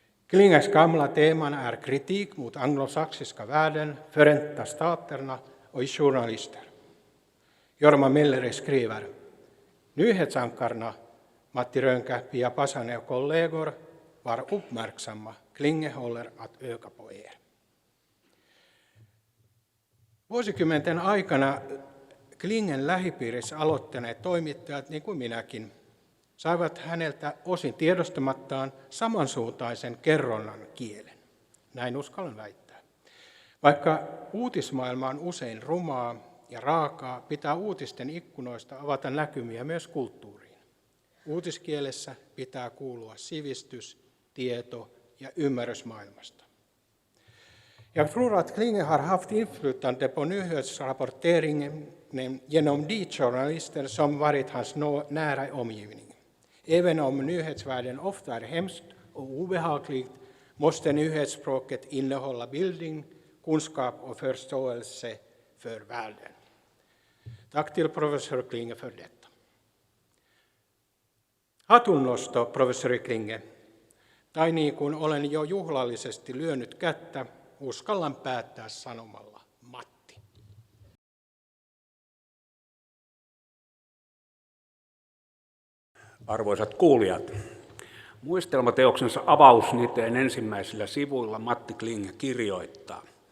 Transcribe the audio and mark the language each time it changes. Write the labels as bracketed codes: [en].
[sv] Klinges gamla teman är kritik mot anglosaxiska världen, Förenta staterna och journalister. Jorma Melleri skriver, nyhetsankarna Matti Rönkä, Pia Pasanen och kollegor var uppmärksamma. Klinge håller att öka på er. [fi] Vuosikymmenten aikana Klingen lähipiirissä aloittaneet toimittajat, niin kuin minäkin, saivat häneltä osin tiedostamattaan samansuuntaisen kerronnan kielen. Näin uskallan väittää. Vaikka uutismaailma on usein rumaa ja raakaa, pitää uutisten ikkunoista avata näkymiä myös kulttuuriin. Uutiskielessä pitää kuulua sivistys, tieto ja ymmärrys maailmasta. [sv] Jag tror att Klinge har haft inflytande på nyhetsrapporteringen genom de journalister som varit hans nära omgivning. Även om nyhetsvärlden ofta är hemskt och obehagligt måste nyhetsspråket innehålla bildning, kunskap och förståelse för världen. Tack till professor Klinge för detta. [fi] Hatunnosto, professori Klinge. Tai niin kuin olen jo juhlallisesti lyönyt kättä, uskallan päättää sanomalla Matti. Arvoisat kuulijat, muistelmateoksensa avausniteen ensimmäisillä sivuilla Matti Klinge kirjoittaa.